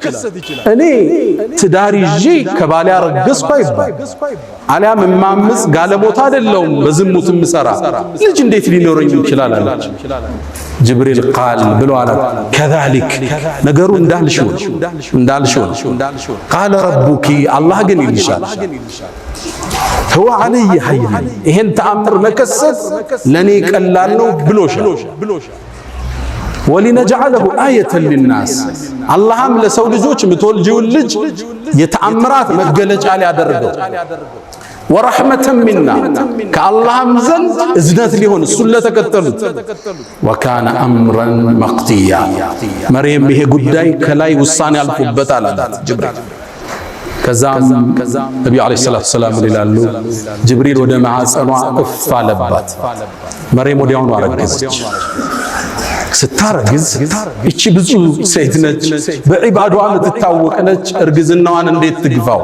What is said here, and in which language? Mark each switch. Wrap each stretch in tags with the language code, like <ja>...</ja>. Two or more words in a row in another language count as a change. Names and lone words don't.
<am>እኔ ትዳር ይዤ ከባሌ አረገዝኩ አይባል፣ አሊያም እማምፅ ጋለሞታ አይደለሁም በዝሙት የምሰራ ልጅ እንዴት ሊኖረኝ ይችላል አለች። ጅብሪል ቃል ብሎ አለ ከዛሊክ ነገሩ እንዳልሽው</am> <ar>قال ربك</ar> <am>አላህ ግን ይልሻል</am> <ar>هو علي حي</ar> <am>ይሄን ተአምር መከሰት ለኔ ቀላል ነው ብሎሻል።</am> <ar>ولنجعله آية للناس</ar> <am>አላህም ለሰው ልጆች ምትወልጂውን ልጅ የተአምራት መገለጫ ሊያደርገው</am> <ar>ورحمة منا</ar> <am>ከአላህም ዘንድ እዝነት ሊሆን እሱን ለተከተሉት</am> <ar>وكان أمرا مقضيا</ar> <am>መርየም ይሄ ጉዳይ ከላይ ውሳኔ አልፎበታል አላት ጅብሪል። ከዛም ነቢዩ</am> <ar>عليه الصلاة والسلام</ar> <am>ይላሉ ጅብሪል ወደ ማዕፀኗ እፍ አለባት። መርየም ወዲያውኑ አረገዘች። ስታረግዝ እቺ ብዙ ሴት ነች፣ በዒባዷ የምትታወቅ ነች። እርግዝናዋን እንዴት ትግፋው?</am>